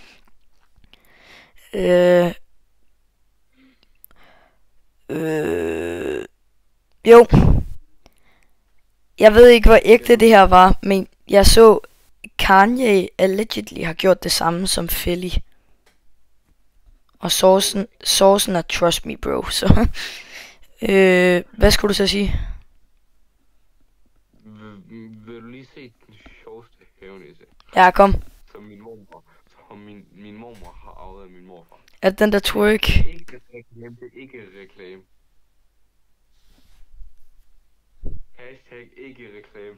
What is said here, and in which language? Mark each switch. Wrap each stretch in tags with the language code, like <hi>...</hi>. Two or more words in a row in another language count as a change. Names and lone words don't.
<da>Jo. Jeg ved ikke, hvor ægte det her var, men jeg så Kanye allegedly har gjort det samme som Philly. Og sourcen er</da> <en>trust me bro,</en> <da>så... hvad skulle du så sige? Vil du lige se den sjoveste hævnisse? Ja, kom. Som min mormor har arvet af min morfar. Er det den der twerk? Det er ikke reklame. Hashtag ikke reklame.</da>